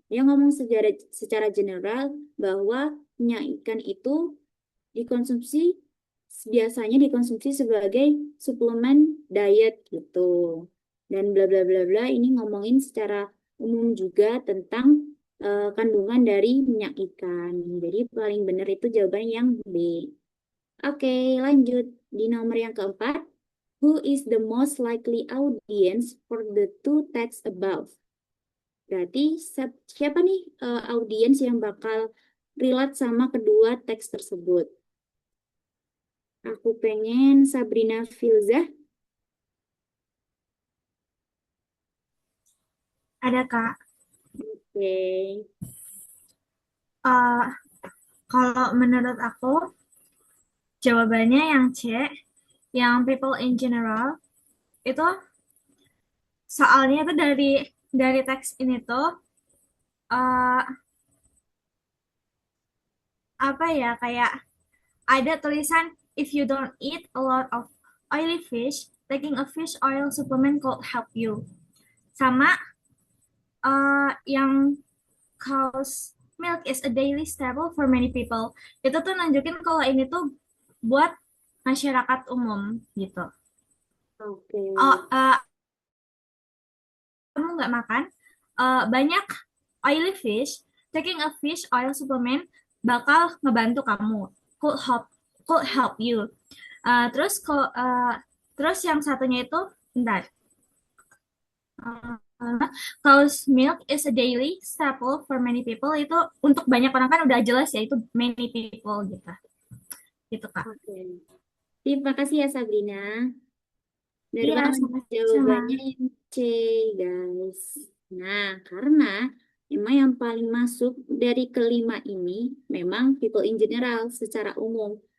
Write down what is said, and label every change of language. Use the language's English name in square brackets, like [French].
[Indonesian] Dia ngomong secara general bahwa minyak ikan itu dikonsumsi biasanya dikonsumsi sebagai suplemen diet gitu. Dan bla bla bla bla ini ngomongin secara umum juga tentang kandungan dari minyak ikan. Jadi paling benar itu jawaban yang B. Oke, lanjut di nomor yang keempat. [English] Who is the most likely audience for the two texts above? [Indonesian] Berarti siapa nih audiens yang bakal relate sama kedua teks tersebut? Aku pengen Sabrina Filzah. Ada Kak. Oke. Eh, Kalau menurut aku jawabannya yang C, yang people in general itu soalnya itu dari teks ini tuh eh, apa ya kayak ada tulisan [English] if you don't eat a lot of oily fish, taking a fish oil supplement could help you. [Indonesian] Sama yang [English] cow's milk is a daily staple for many people. [Indonesian] Itu tuh nunjukin kalau ini tuh buat masyarakat umum gitu. Oke. Oh, kamu nggak makan banyak oily fish, [English] taking a fish oil supplement [Indonesian] bakal ngebantu kamu. [English] could help you. [Indonesian] Terus yang satunya itu bentar. [English] Cow's milk is a daily staple for many people. [Indonesian] Itu untuk banyak orang kan udah jelas ya, itu many people gitu. Gitu Kak. Oke. Terima kasih ya Sabrina. Benar Iya, banget sama-sama. jawabannya yang C, guys. Nah, karena emang yang paling masuk dari kelima ini memang [English] people in general [Indonesian] secara umum.